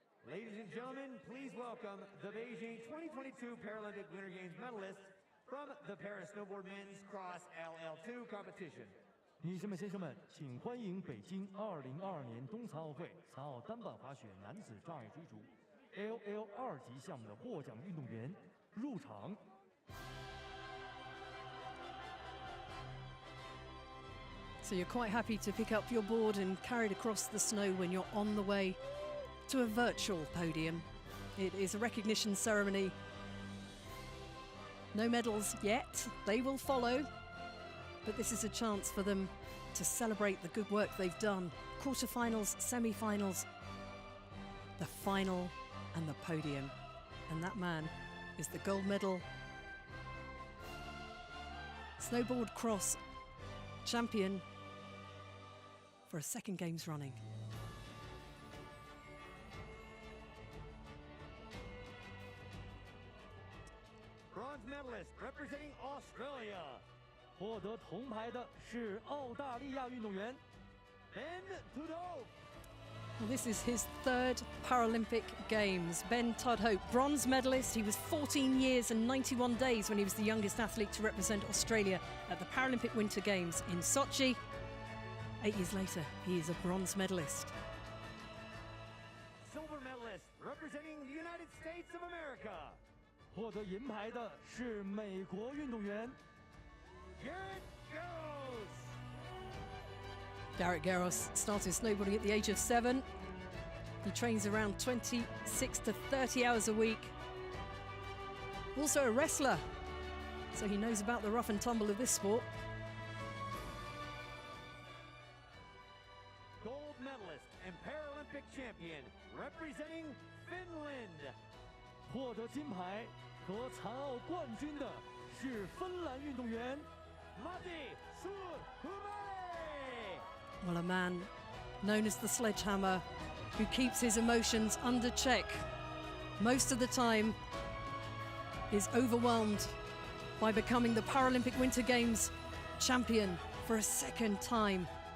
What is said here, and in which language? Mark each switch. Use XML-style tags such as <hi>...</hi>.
<en>Ladies and gentlemen, please welcome the Beijing 2022 Paralympic Winter Games medalists from the Paris Snowboard Men's Cross LL2 competition.</en> <zh>女士们、先生们，请欢迎北京2022年冬残奥会残奥单板滑雪男子障碍追逐 LL2级项目的获奖运动员入场。</zh> <en>So you're quite happy to pick up your board and carry it across the snow when you're on the way to a virtual podium. It is a recognition ceremony. No medals yet, they will follow, but this is a chance for them to celebrate the good work they've done. Quarterfinals, semi-finals, the final and the podium. And that man is the gold medal snowboard cross champion for a second Games running. Bronze medalist representing Australia.</en> <zh>获得铜牌的是澳大利亚运动员 Ben Tudhope.</zh> <en>Well, this is his third Paralympic Games. Ben Tudhope, bronze medalist. He was 14 years and 91 days when he was the youngest athlete to represent Australia at the Paralympic Winter Games in Sochi. 8 years later, he is a bronze medalist. Silver medalist representing the United States of America.</en> <zh>获得银牌的是美国运动员 Garrett Garros.</zh> <en>Garrett Garros started snowboarding at the age of 7. He trains around 26 to 30 hours a week. Also a wrestler, so he knows about the rough and tumble of this sport. Gold medalist and Paralympic champion representing Finland.</en> <zh>获得金牌和残奥冠军的是芬兰运动员 Matti Suurhumäki.</zh> <en>Well, a man known as the sledgehammer who keeps his emotions under check most of the time is overwhelmed by becoming the Paralympic Winter Games champion for a second time.</en>